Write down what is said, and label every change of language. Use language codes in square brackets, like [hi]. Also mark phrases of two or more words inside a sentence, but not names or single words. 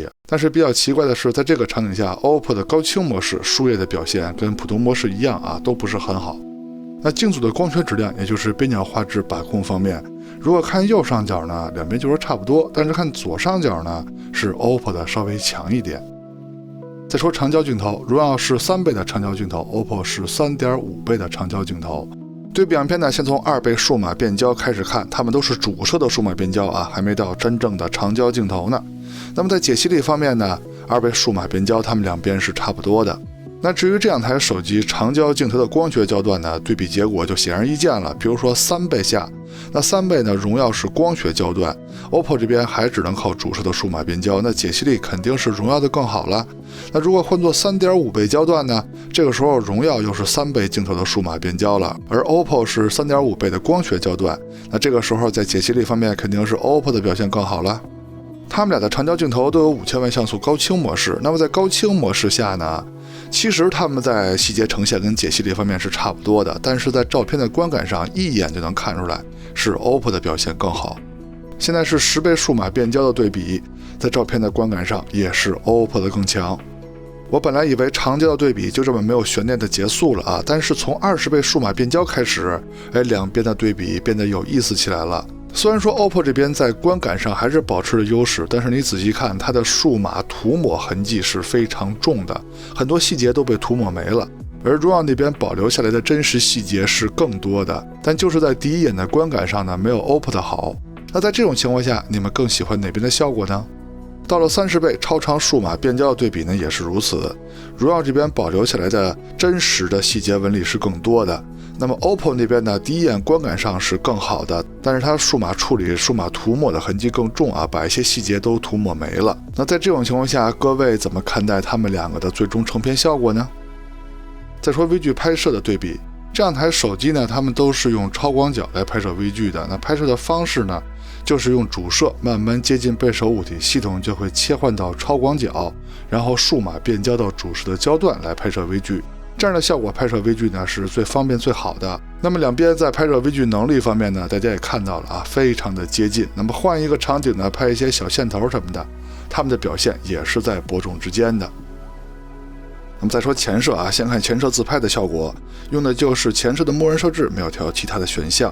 [zh] 但是比較奇怪的是，在這個場景下 ，OPPO 的高清模式樹葉的表現跟普通模式一樣啊，都不是很好。那鏡組的光學質量，也就是邊角畫質把控方面，如果看右上角呢，兩邊就是差不多，但是看左上角呢，是 OPPO 的稍微強一點。再說長焦鏡頭，榮耀是3倍的長焦鏡頭 ，OPPO 是3.5倍的長焦鏡頭。對比樣片呢，先從2倍數碼變焦開始看，它們都是主攝的數碼變焦啊，還沒到真正的長焦鏡頭呢。那麼在解析力方面呢，2倍數碼變焦，它們兩邊是差不多的。那至於這2台手機長焦鏡頭的光學焦段呢，對比結果就顯而易見了。比如說3倍下，那3倍呢，榮耀是光學焦段 ，OPPO 這邊還只能靠主攝的數碼變焦，那解析力肯定是榮耀的更好了。那如果換作3.5倍焦段呢，這個時候榮耀又是3倍鏡頭的數碼變焦了，而 OPPO 是3.5倍的光學焦段，那這個時候在解析力方面肯定是 OPPO 的表現更好了。他們倆的長焦鏡頭都有5000萬像素高清模式，那麼在高清模式下呢，其實他們在細節呈現跟解析力方面是差不多的，但是在照片的觀感上一眼就能看出來是 OPPO 的表現更好。現在是10倍數碼變焦的對比，在照片的觀感上也是 OPPO 的更強。我本來以為長焦的對比就這麼沒有懸念的結束了啊，但是從20倍數碼變焦開始，兩邊的對比變得有意思起來了。雖然說 OPPO 這邊在觀感上還是保持了優勢，但是你仔細看，它的數碼塗抹痕跡是非常重的，很多細節都被塗抹沒了。而榮耀那邊保留下來的真實細節是更多的，但就是在第一眼的觀感上呢，沒有 OPPO 的好。那在這種情況下，你們更喜歡哪邊的效果呢？到了30倍超長數碼變焦的對比呢，也是如此。榮耀這邊保留下來的真實的細節紋理是更多的。那麼 OPPO 那邊呢，第一眼觀感上是更好的，但是它數碼處理、數碼塗抹的痕跡更重啊，把一些細節都塗抹沒了。那在這種情況下，各位怎麼看待他們2個的最終成片效果呢？再說微距拍攝的对比，這2台手機呢，他們都是用超廣角來拍攝微距的。那拍攝的方式呢，就是用主攝慢慢接近背手物體，系統就會切換到超廣角，然後數碼變焦到主攝的焦段來拍攝微距。這樣的效果拍攝微距呢是最方便最好的。那麼兩邊在拍攝微距能力方面呢，大家也看到了啊，非常的接近。那麼換一個場景呢，拍一些小線頭什麼的，他們的表現也是在伯仲之間的。那麼再說前攝啊，先看前攝自拍的效果，用的就是前攝的默認設置，沒有調其他的選項。